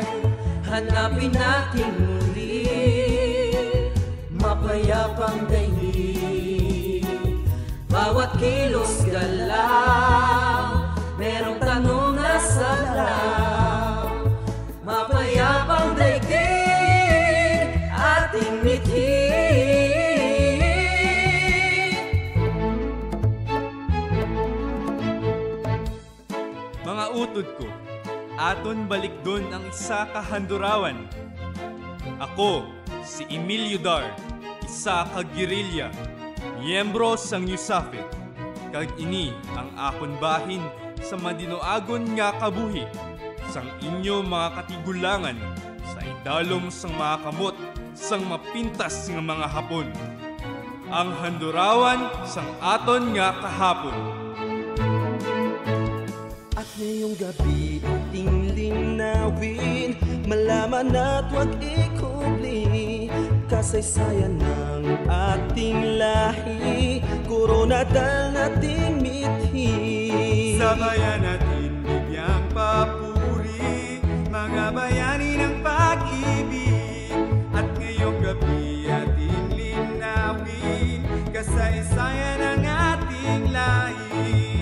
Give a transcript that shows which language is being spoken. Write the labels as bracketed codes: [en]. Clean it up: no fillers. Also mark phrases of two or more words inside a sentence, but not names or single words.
[tl] Hanapin natin muli, mapayapang daigdig. Bawat kilos galaw, merong tanong na saklaw. Mapayapang daigdig, ating mithi. [hil] Mga utod ko, aton balik doon ang isa ka handurawan. Ako, si Emilio Dar, isa ka gerilya, miyembro sang Yusafit. Kag ini ang akon bahin sa madinoagon nga kabuhi, sang inyo mga katigulangan, sa idalom sang mga kamot, sang mapintas nga mga hapon. Ang handurawan sang aton nga kahapon. [tl] At ngayong gabi ating linawin, malaman at wag ikubli kasaysayan ng ating lahi, koronadal nating mithi. Sa bayan natin bigyang papuri, mga bayani ng pag-ibig, at ngayong gabi ating linawin kasaysayan ng ating lahi.